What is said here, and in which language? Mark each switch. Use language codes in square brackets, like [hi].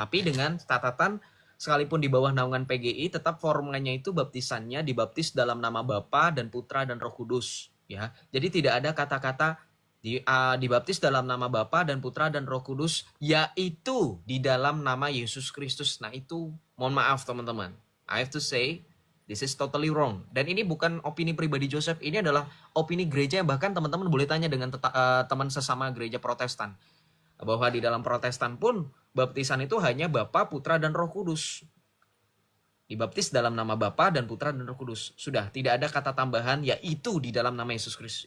[id] Tapi dengan catatan sekalipun di bawah naungan PGI tetap formanya itu baptisannya dibaptis dalam nama Bapa dan Putra dan Roh Kudus ya. Jadi tidak ada kata-kata dibaptis dalam nama Bapa dan Putra dan Roh Kudus, yaitu di dalam nama Yesus Kristus. Nah itu mohon maaf teman-teman, [en] I have to say this is totally wrong. [id] Dan ini bukan opini pribadi Joseph, ini adalah opini gereja yang bahkan teman-teman boleh tanya dengan teman sesama gereja Protestan. Bahwa di dalam Protestan pun baptisan itu hanya Bapa, Putra, dan Roh Kudus. Dibaptis dalam nama Bapa dan Putra dan Roh Kudus. Sudah, tidak ada kata tambahan yaitu di dalam nama Yesus Kristus.